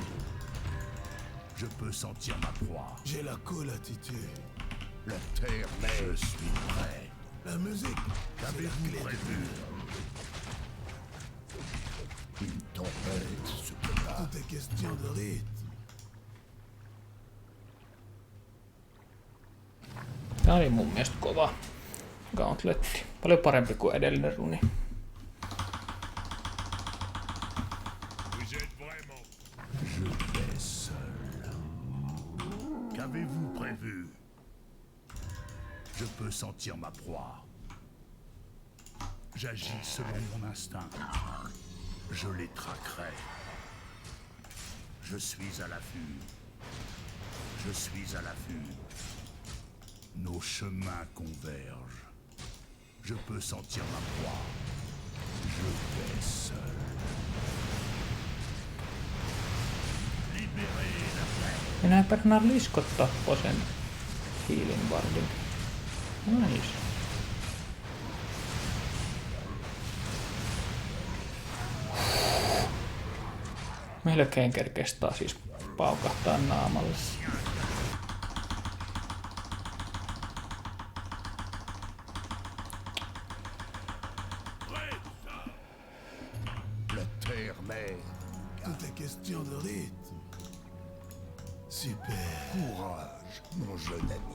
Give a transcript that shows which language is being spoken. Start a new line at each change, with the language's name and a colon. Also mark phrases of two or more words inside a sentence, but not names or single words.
French: Je peux sentir ma proie. J'ai la colle attitude. La terre mère. Je suis prêt. La musique. Qu'avez-vous prévu? Une tempête se prépare. Tout est question de rythme.
Finnish: Tää oli mun mielestä kova gauntletti. Paljon parempi kuin edellinen runi.
French: Je vais seul. Qu'avez-vous prévu? Je peux sentir ma proie. J'agis selon mon instinct. Je les traquerai. Je suis à l'affût. Je suis à l'affût. Nos chemins convergent. Je peux sentir ma proie. Je vais seul. Libérez la terre.
Finnish: Minä perhana liskot tappoi sen
English: healing wardin.
Finnish: Nice. Melkein kerkesi taas siis paukahtaa naamalle.
French: La terre mère. Tout est question de rythme. Super. Courage, mon jeune ami.